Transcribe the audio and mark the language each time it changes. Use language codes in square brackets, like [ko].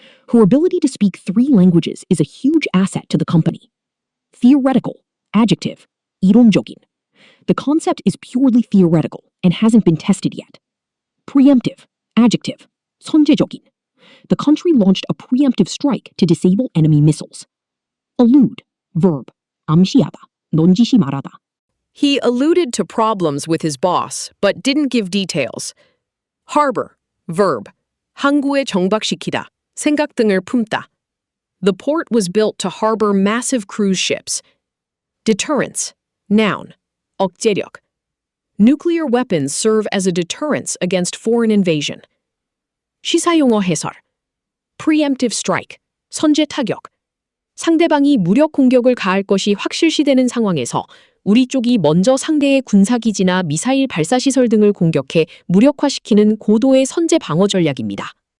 [en] Her ability to speak 3 languages is a huge asset to the company. Theoretical, adjective, 이론적인. The concept is purely theoretical and hasn't been tested yet. Preemptive, adjective, 선제적인. The country launched a preemptive strike to disable enemy missiles. Allude, verb, [ko] 암시하다, 넌지시 말하다. [en] He alluded to problems with his boss, but didn't give details. Harbor, verb, [ko] 항구에 정박시키다, 생각 등을 품다. [en] The port was built to harbor massive cruise ships. Deterrence, noun, 억제력. Nuclear weapons serve as a deterrence against foreign invasion. [ko] 시사용어 해설. [en] Preemptive strike, [ko] 선제 타격. 상대방이 무력 공격을 가할 것이 확실시되는 상황에서 우리 쪽이 먼저 상대의 군사기지나 미사일 발사시설 등을 공격해 무력화시키는 고도의 선제 방어 전략입니다.